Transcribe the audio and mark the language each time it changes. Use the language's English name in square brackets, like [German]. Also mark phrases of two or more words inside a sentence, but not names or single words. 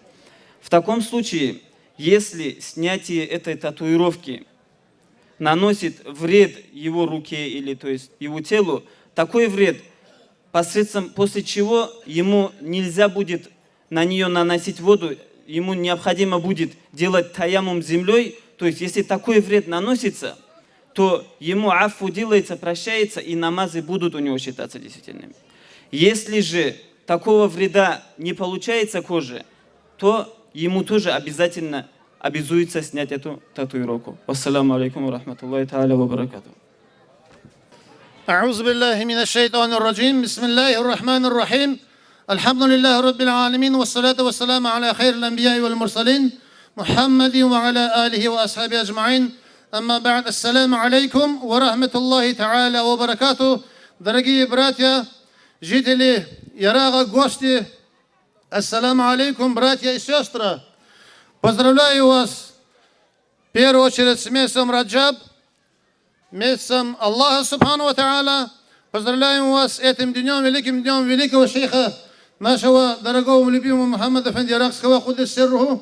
[Russian] В таком случае, если снятие этой татуировки наносит вред его руке или то есть его телу, такой вред, после чего ему нельзя будет на нее наносить воду, ему необходимо будет делать таяммум землей, то есть если такой вред наносится, то ему афу делается, прощается, и намазы будут у него считаться действительными. Если же такого вреда не получается коже, то ему тоже обязательно обязуется снять эту татуировку. [Arabic] السلام عليكم ورحمة الله تعالى وبركاته. أعوذ بالله من الشيطان الرجيم بسم الله الرحمن الرحيم الحمد لله رب العالمين والصلاة والسلام على خير الأنبياء والمرسلين محمد وعلى آله وأصحابه أجمعين أما بعد السلام عليكم ورحمة الله تعالى وبركاته. [Russian] Дорогие братья, жители Ярага, гости, [Arabic] السلام عليكم, [Russian] братья и сестры. Поздравляю вас в первую очередь с месяцем Раджаб, месяцем Аллаха [Arabic] سبحانه وتعالى. [Russian] Поздравляем вас с этим днем, великим днем великого шейха, нашего дорогого любимого Мухаммада Афенди Иракского, [Arabic] قدس سره.